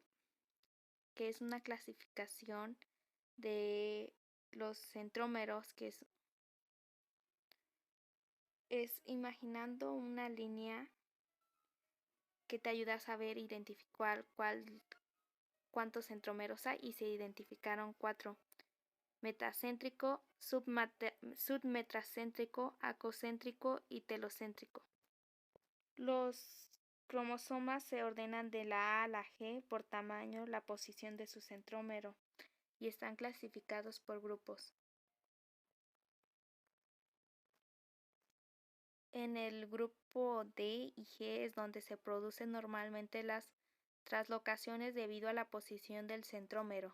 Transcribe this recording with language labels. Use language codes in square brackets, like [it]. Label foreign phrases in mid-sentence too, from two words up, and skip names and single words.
[es] que es una clasificación de los centrómeros, que es imaginando una línea que te ayuda a saber identificar cuántos centrómeros hay, y se identificaron 4: metacéntrico, submetacéntrico, acocéntrico y telocéntrico. Los cromosomas se ordenan de la A a la G por tamaño, la posición de su centrómero, y están clasificados por grupos. En el grupo D y G es donde se producen normalmente las translocaciones debido a la posición del centrómero.